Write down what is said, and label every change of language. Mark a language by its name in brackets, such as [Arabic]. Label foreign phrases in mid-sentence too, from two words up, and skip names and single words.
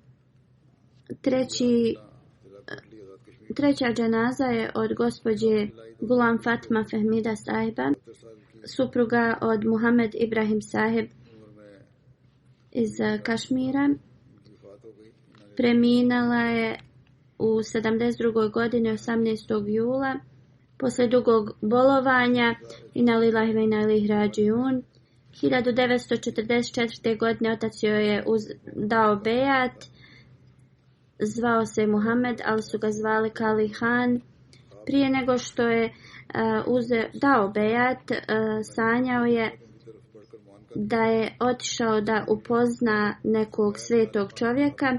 [Bosnian] Treća dženaza je od gospođe Gulam Fatma Fehmida Sahiba, supruga od Muhammed Ibrahim Sahib iz Kašmira. Preminala je u 72. godini 18. jula. Poslije dugog bolovanja, [Arabic] إنا لله وإنا إليه راجعون, 1944. [Bosnian] godine otac joj je dao bejat, zvao se Muhammed, ali su ga zvali Kali Han. Prije nego što je dao bejat, sanjao je da je otišao da upozna nekog svetog čovjeka.